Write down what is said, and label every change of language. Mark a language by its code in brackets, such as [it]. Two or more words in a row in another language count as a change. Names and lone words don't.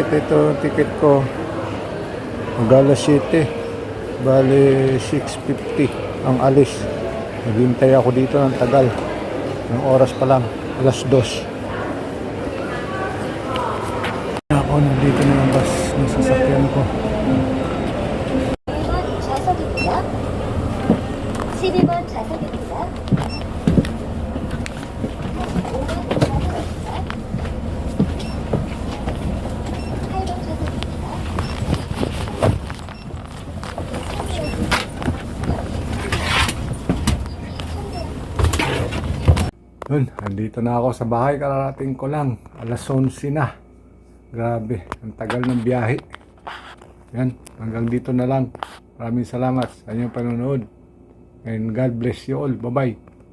[tl] Ito ang ticket ko. Mag-alas 7. Bale 6:50 ang alis. Naghintay ako dito ng tagal. Ng oras pa lang, alas 2. Ako nandito na ang bus ng sasakyan ko. [ko] 1번 좌석입니다. 12번 좌석입니다. 5번 좌석입니다. 8번 좌석입니다. [tl] Yun, nandito na ako sa bahay, kararating ko lang. Alas 11 na. Grabe, ang tagal ng biyahe. Yan, hanggang dito na lang. Maraming salamat sa inyong panonood. [en] And God bless you all. Bye-bye.